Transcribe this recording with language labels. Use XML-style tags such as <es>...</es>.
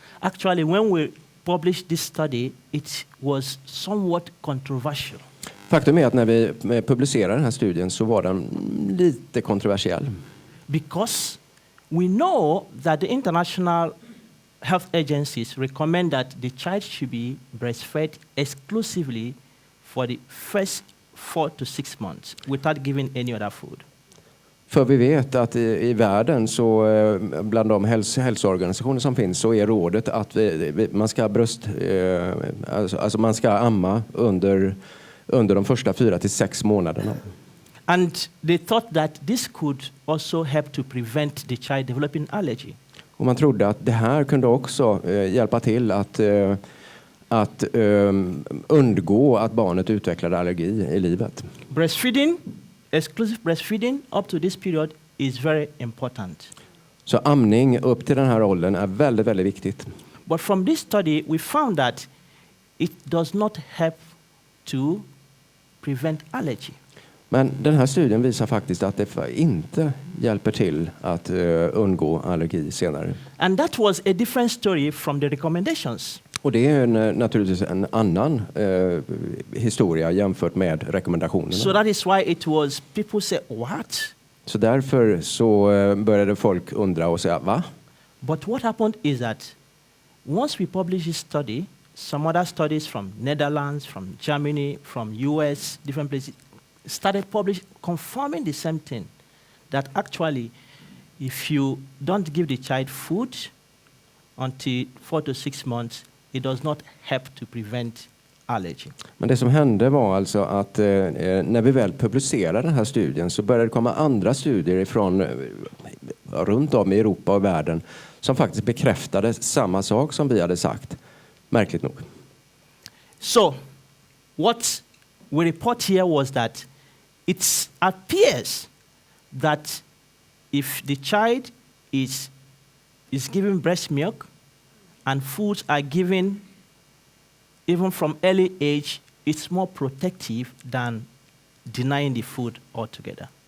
<en>Actually, when we published this study, it was somewhat controversial.</en> <sv>Faktum är att när vi publicerade den här studien så var den lite kontroversiell.</sv> <en>Because we know that the International health agencies recommend that the child should be breastfed exclusively for the first 4 to 6 months without giving any other food.</en> <sv>För vi vet att i världen så bland de hälsoorganisationer som finns så är rådet att man ska alltså man ska amma under de första 4 till 6 månaderna.</sv> <en>And they thought that this could also help to prevent the child developing allergy.</en> <sv>Och man trodde att det här kunde också hjälpa till att undgå att barnet utvecklade allergi i livet.</sv> <en>Breastfeeding, exclusive breastfeeding up to this period is very important.</en> <sv>Så amning upp till den här åldern är väldigt, väldigt viktigt.</sv> <en>But from this study we found that it does not help to prevent allergy.</en> <sv>Men den här studien visar faktiskt att det inte hjälper till att undgå allergi senare.</sv> <en>And that was a different story from the recommendations.</en> <sv>Och det är naturligtvis en annan historia jämfört med rekommendationerna.</sv> <en>So that is why it was people say what?</en> <sv>Så därför så började folk undra och säga va?</sv> <en>But what happened is that once we published this study, some other studies from Netherlands, from Germany, from US, different places started confirming the same thing, that actually if you don't give the child food until 4 to 6 months, it does not help to prevent allergy.</en> <sv>Men det som hände var alltså att när vi väl publicerade den här studien så började det komma andra studier från runt om i Europa och världen som faktiskt bekräftade samma sak som vi hade sagt. Märkligt nog.</sv> <en>So, what we report here was that it appears that if the child is given breast milk and foods are given even from early age, it's more protective than denying the food altogether.</en>